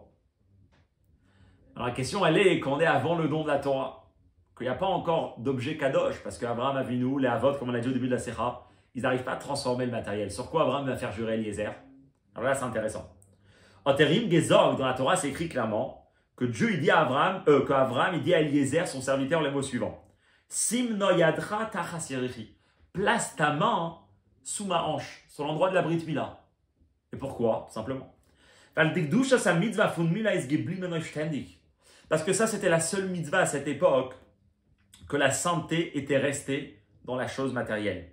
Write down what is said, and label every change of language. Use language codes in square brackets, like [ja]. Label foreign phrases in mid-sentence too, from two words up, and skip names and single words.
[fr] Alors la question, elle est, quand on est avant le don de la Torah, qu'il n'y a pas encore d'objet kadosh, parce qu'Abraham Avinu, les Avot, comme on l'a dit au début de la Secha, ils n'arrivent pas à transformer le matériel. Sur quoi Abraham va faire jurer Eliezer? Alors là, c'est intéressant. En Terim Gezor, dans la Torah, c'est écrit clairement que Dieu il dit à Abraham, qu'Abraham il dit à Eliezer, son serviteur, les mots suivants. [he] שים נא ידך תחת ירכי. [fr] Place ta main sous ma hanche, sur l'endroit de la [he] ברית מילה. [fr] Et pourquoi? Tout simplement. Parce que ça, c'était la seule mitzvah à cette époque que la sainteté était restée dans la chose matérielle.